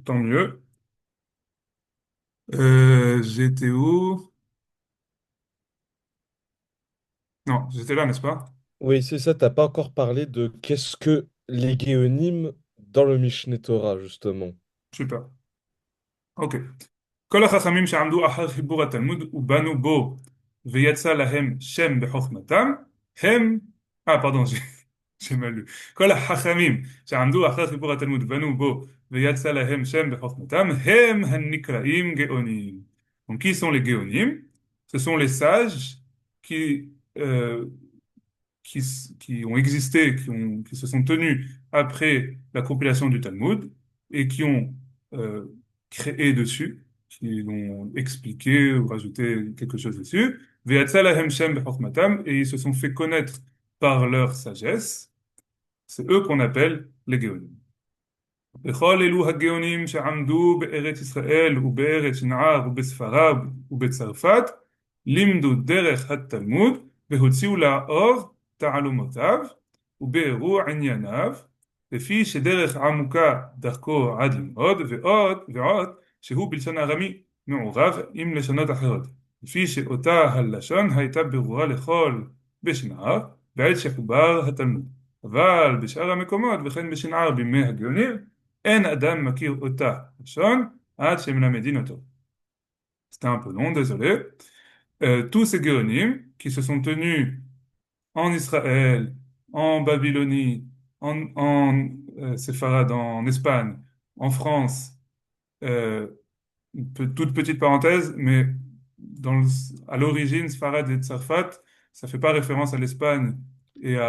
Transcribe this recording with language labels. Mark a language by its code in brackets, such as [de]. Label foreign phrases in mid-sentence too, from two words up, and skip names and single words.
[fr] Tant mieux. J'étais où? Non, j'étais là, n'est-ce pas? Oui, c'est ça, t'as pas encore parlé de qu'est-ce que les guéonymes dans le Mishneh Torah, justement. Super. Ok. [he] כל החכמים שעמדו אחר חיבור התלמוד ובנו בו ויצא להם שם בחוכמתם, הם... [fr] pardon, j'ai mal lu. [he] כל החכמים שעמדו אחר חיבור התלמוד ובנו בו ויצא להם שם בחוכמתם, הם הנקראים גאונים. [fr] Donc, qui sont les géonim? Ce sont les sages qui, euh, qui ont existé, qui se sont tenus après la compilation du Talmud et qui ont euh, créé dessus, qui l'ont expliqué ou rajouté quelque chose dessus. [he] ויצא להם שם בחכמתם, [fr] et ils se sont fait connaître par leur sagesse. C'est eux qu'on appelle les Géonim. [he] וכל אלו הגאונים שעמדו בארץ ישראל ובארץ שנער ובספרד ובצרפת לימדו דרך התלמוד והוציאו לאור תעלומותיו וביארו ענייניו לפי שדרך עמוקה דרכו עד ללמוד ועוד שהוא בלשון ארמי מעורב עם לשונות אחרות לפי שאותה הלשון הייתה ברורה לכל בשנער בעת שחובר התלמוד אבל בשאר המקומות וכן בשנער בימי הגאונים אין אדם מכיר אותה לשון עד שמלמדין אותו. [fr] C'était un peu long, désolé. Tous ces Géonim qui se sont tenus en Israël, en Babylonie, en Séfarade, en Espagne, en France Euh, toute petite parenthèse, mais à l'origine, Sfarad et Tzarfat, ça fait pas référence à l'Espagne et à